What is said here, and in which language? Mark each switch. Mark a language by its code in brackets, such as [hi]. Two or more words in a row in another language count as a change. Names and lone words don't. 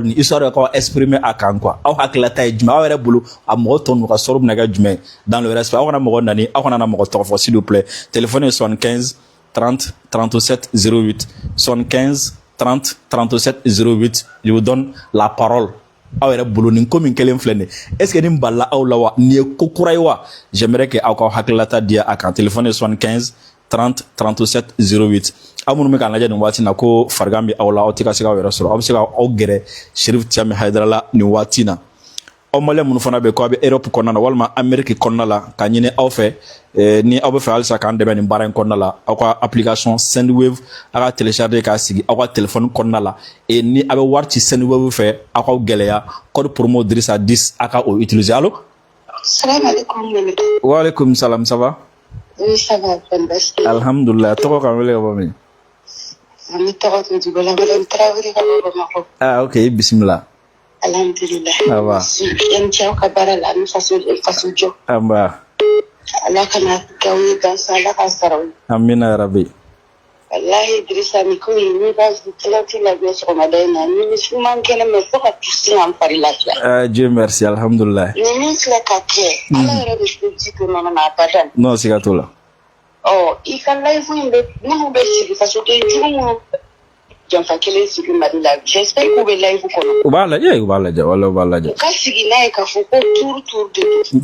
[fr] Histoire de exprimer à quand quoi. Dans le respect, s'il vous plaît. Téléphone 75 30 37 08. 75 30 37 08. Je vous donne la parole. [bm] Aw yɛrɛ bolo nin ko min kelen filɛ nin [fr] est-ce que [bm] nin balila aw la wa nin ye ko kura ye wa [fr] j'aimerais que [bm] aw ka hakililata di a kan téléphone 75 30 37 08 aw minnu bɛ k'an lajɛ nin waati na ko farigan bɛ aw la aw tɛ ka se k'aw yɛrɛ sɔrɔ aw bɛ se ka aw gɛrɛ Cherif Tiami Haidara la nin waati na aw maliyɛn minnu fana bɛ ko aw bɛ Europe kɔnɔna na walima Amérique kɔnɔna la ka ɲini aw fɛ ni aw bɛ fɛ halisa k'an dɛmɛ nin baara in kɔnɔna la aw ka application Sendwave aw ka télécharger k'a sigi aw ka téléphone kɔnɔna la ni aw bɛ wari ci Sendwave fɛ aw ka gɛlɛya [fr] code promo [bm] Drissa 10 aw ka o utiliser allo. [ar] Salam alaikum. Wa alaikum salam, [fr] ça va? Oui, ça va, [bm] alhamdulillah. Tɔgɔ kan wele ka bɔ min? An bɛ tɔgɔ to Djibo la Madame Traoré ka bɔ Bamakɔ. Ah ok, bisimila. [ar] Alhamdulillah. [fr] Ça va. [bm] Yan cɛ aw ka baara la ani faso jɔ. Amba. Ala kana k'aw ye gansan Ala ka sara aw ye. [ar] Amina yarabi. [bm] Wallahi Drissa ni ko in ni b'a tilati lajɛ sɔgɔmada in na ni musulman kɛnɛ mɛ fo ka tusi an fari lafiya. [fr] Dieu merci, [ar] alhamdulillah. [bm] Ni min filɛ ka kɛ Ala yɛrɛ de se ji to nɔnɔ na abadan. Non, siga t'o la. I ka live in bɛ minnu bɛ sigi fasoden jugu minnu janfa kelen sigi Mali la j'espère k'u bɛ live kɔnɔ. U b'a lajɛ wala u b'a lajɛ. U ka sigi n'a ye k'a fɔ ko [fr] tour de [bm] don.